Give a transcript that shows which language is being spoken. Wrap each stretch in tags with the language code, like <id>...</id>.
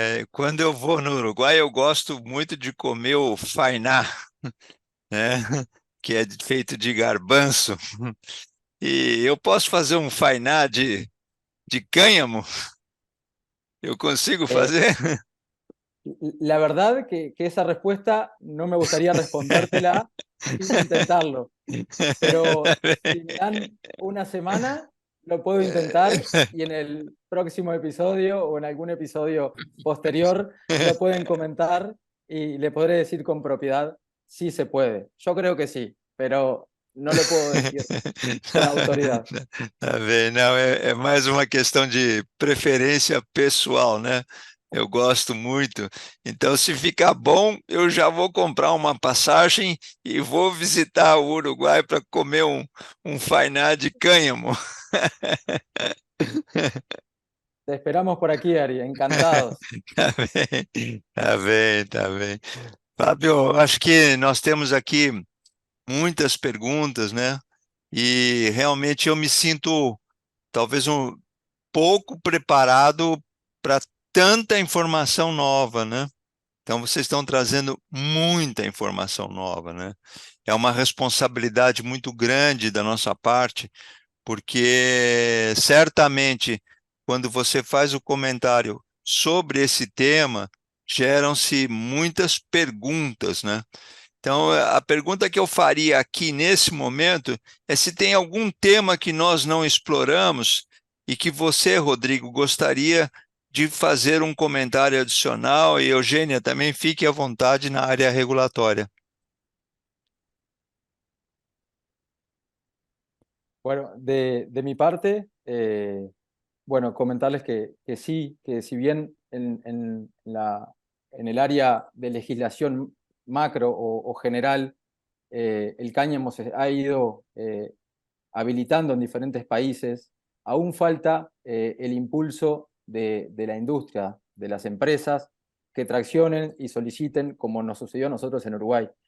<pt>Quando eu vou no Uruguai, eu gosto muito de comer o fainá, né? Que é feito de garbanço. E eu posso fazer um fainá de cânhamo? Eu consigo Eh, fazer?</pt> <es>La verdad que esa respuesta no me gustaría respondértela sin intentarlo, pero si me dan una semana, lo puedo intentar y en el próximo episodio o en algún episodio posterior lo pueden comentar y le podré decir con propiedad si se puede. Yo creo que sí, pero no lo puedo decir con autoridad.</es> <pt>Tá vendo? Não, é mais uma questão de preferência pessoal, né? Eu gosto muito. Então, se ficar bom, eu já vou comprar uma passagem e vou visitar o Uruguai para comer um fainá de cânhamo.</pt> <es>Te esperamos por aquí, Ari, encantados.</es> <pt>Tá bem, tá bem, tá bem. Fábio, acho que nós temos aqui muitas perguntas, né? E realmente eu me sinto talvez um pouco preparado para tanta informação nova, né? Então vocês estão trazendo muita informação nova, né? É uma responsabilidade muito grande da nossa parte, porque certamente quando você faz o comentário sobre esse tema, geram-se muitas perguntas, né? Então, a pergunta que eu faria aqui nesse momento é se tem algum tema que nós não exploramos e que você, Rodrigo, gostaria de fazer um comentário adicional, e Eugênia também fique à vontade na área regulatória.</pt> <es>Bueno, de mi parte, bueno, comentarles que sí, que si bien en el área de legislación macro o general, el cáñamo se ha ido habilitando en diferentes países, aún falta el impulso de la industria, de las empresas, que traccionen y soliciten, como nos sucedió a nosotros en Uruguay.</es>